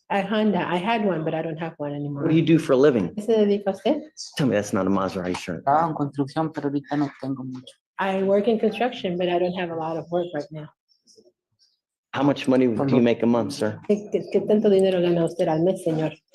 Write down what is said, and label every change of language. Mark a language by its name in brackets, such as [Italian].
[English] I had one, but I don't have one anymore. What do you do for a living? [Spanish] ¿Qué se dedica usted? [English] Tell me that's not a Maserati shirt. [Spanish] Trabajo en construcción, pero ahorita no tengo mucho. [English] I work in construction, but I don't have a lot of work right now. How much money do you make a month, sir? [Spanish] ¿Qué tanto dinero gana usted al mes, señor?